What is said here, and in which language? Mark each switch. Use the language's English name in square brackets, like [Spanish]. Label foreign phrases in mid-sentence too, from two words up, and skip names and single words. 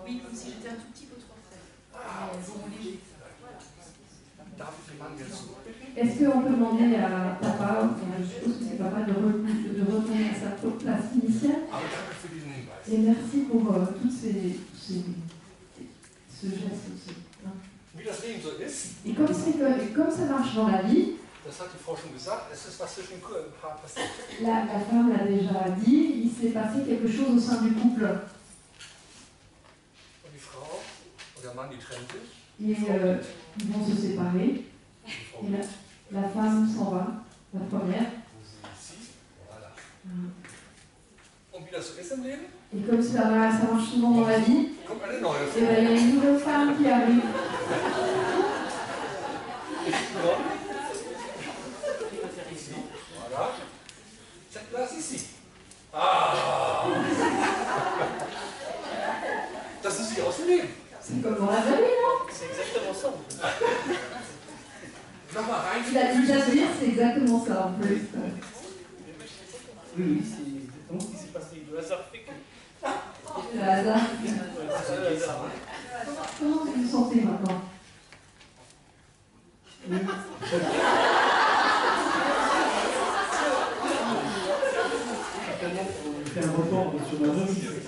[French] Oui, comme si j'étais un tout petit peu trop frais. Bon, léger. Est-ce qu'on peut demander à papa, je suppose que c'est papa, de retourner à sa place initiale? Et merci pour ce geste aussi. [German] Wie das Leben so ist, [French] Et comme ça marche dans la vie, [German] das hat die Frau schon gesagt, es ist was zwischen dem Paar passiert. [French] la femme l'a déjà dit, il s'est passé quelque chose au sein du couple. [German] Und die Frau und der Mann, die trennen sich. [French] Et ils vont se séparer. Et la femme s'en va, la première. Voilà. [German] Und wie das so ist im Leben, [French] Et comme ça marche souvent dans la vie, [German] kommt eine neue [French] et ben, il y a une nouvelle femme qui arrive. Voilà. Cette place ici. Ah! [German] Das ist wie aus dem Leben. [French] C'est comme dans la famille, non? C'est exactement ça. [German] Nochmal rein. [French] Il a dû la dire, c'est exactement ça en plus. Oui, c'est exactement ce qui s'est passé. Le hasard fait que. Le hasard. Le hasard. Comment vous vous sentez maintenant? Faire un report sur la zone.